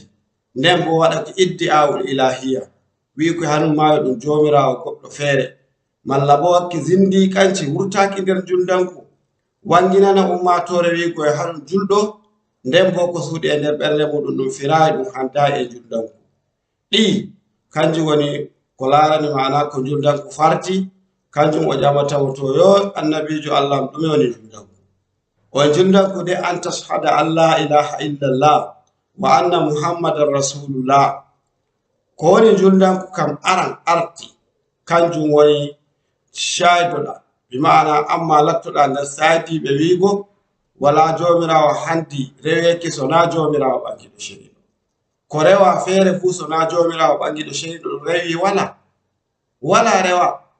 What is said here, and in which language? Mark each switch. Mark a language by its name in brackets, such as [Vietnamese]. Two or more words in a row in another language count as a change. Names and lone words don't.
[Fula] Nden bo waɗaki iddi awol ilahiya, wi ko hanum mayo ɗum jomirawo goɗɗo feere, malla bo wakki zindi kanci wurtaki nder juldanku, wanginana ummatore wi ko e hanum julɗo, nden bo ko suuɗi e nder ɓernde muɗum ɗum firayi ɗum handayi e juldanku. Ɗi kanjum woni ko larani mana ko juldanku farti. Kanjum o ƴamatamo to yo annabijo Allah ɗume woni juldanku? [Arabic] O juldanku de أن تشهد أن لا إله إلا الله وأن محمدا رسول الله. [Fula] Ko woni juldanku kam aran arti kanjum woni shaidoɗa, bi ma'ana amma lattoɗa nder saydiɓe wiigo wala jomirawo handi reweki sona jomirawo ɓangiɗo ceniɗo. Ko rewa feere fuu sona jomirawo ɓangiɗo ceniɗo ɗum rewi wala rewa.